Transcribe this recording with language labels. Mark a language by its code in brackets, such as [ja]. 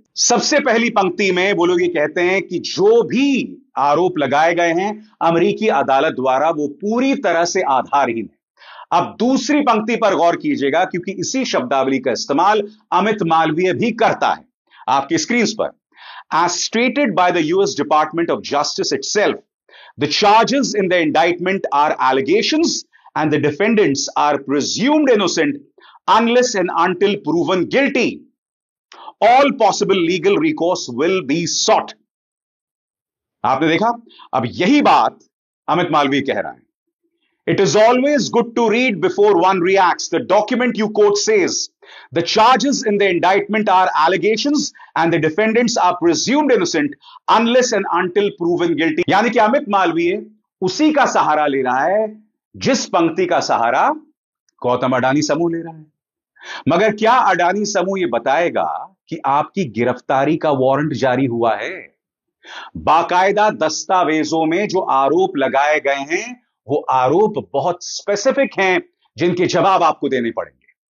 [hi] सबसे पहली पंक्ति में वो लोग ये कहते हैं कि जो भी आरोप लगाए गए हैं अमेरिकी अदालत द्वारा, वो पूरी तरह से आधारहीन है। अब दूसरी पंक्ति पर गौर कीजिएगा, क्योंकि इसी शब्दावली का इस्तेमाल अमित मालवीय भी करता है आपकी स्क्रीन पर। [en] As stated by the US Department of Justice itself, the charges in the indictment are allegations and the defendants are presumed innocent unless and until proven guilty. All possible legal recourse will be sought. [hi] आपने देखा? अब यही बात अमित मालवीय कह रहा है। [en] It is always good to read before one reacts. The document you quote says, the charges in the indictment are allegations and the defendants are presumed innocent unless and until proven guilty. [hi] यानी कि अमित मालवीय उसी का सहारा ले रहा है जिस पंक्ति का सहारा गौतम अडानी समूह ले रहा है। मगर क्या अडानी समूह यह बताएगा कि आपकी गिरफ्तारी का वारंट जारी हुआ है? बाकायदा दस्तावेजों में जो आरोप लगाए गए हैं वो आरोप बहुत स्पेसिफिक हैं, जिनके जवाब आपको देने पड़ेंगे।